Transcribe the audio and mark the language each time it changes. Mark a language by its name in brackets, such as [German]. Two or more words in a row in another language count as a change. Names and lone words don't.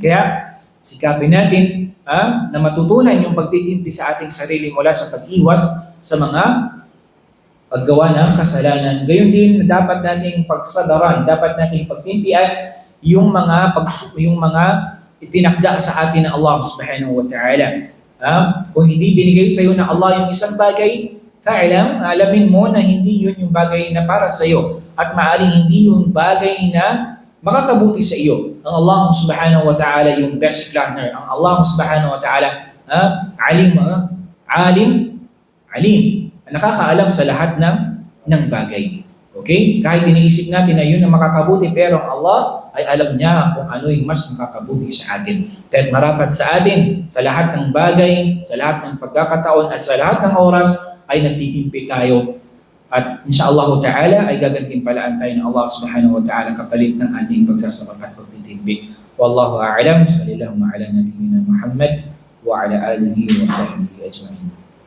[Filipino] Kaya, sikapin natin na matutunan yung pagtitimpi sa ating sarili mula sa pag-iwas sa mga paggawa ng kasalanan. Gayun din, dapat nating pagsadaran, dapat nating pagtimpian yung mga itinakda sa atin ng Allah [Arabic] سبحانه وتعالى. [Filipino] Kung hindi binigay sa iyo ng Allah yung isang bagay, alamin mo na hindi yun yung bagay na para sa iyo at maaaring hindi yung bagay na makakabuti sa iyo. Ang Allah [Arabic] سبحانه وتعالى [Filipino] yung [English] best planner. [Filipino] Ang Allah [Arabic] سبحانه وتعالى [Filipino] alim, nakakaalam sa lahat ng bagay. Okay? Kahit iniisip natin na yun ang makakabuti, pero ang Allah ay alam niya kung ano yung mas makakabuti sa atin. Kahit marapat sa atin, sa lahat ng bagay, sa lahat ng pagkakataon, at sa lahat ng oras, ay nagtitimpi tayo. At [Arabic] إن شاء الله تعالى [Filipino] ay gagantimpalaan tayo ng Allah [Arabic] سبحانه وتعالى [Filipino] kapalit ng ating pagsasabak at pagtitimpi. [Arabic] والله أعلم، صلى الله على نبينا محمد وعلى آله وصحبه أجمعين.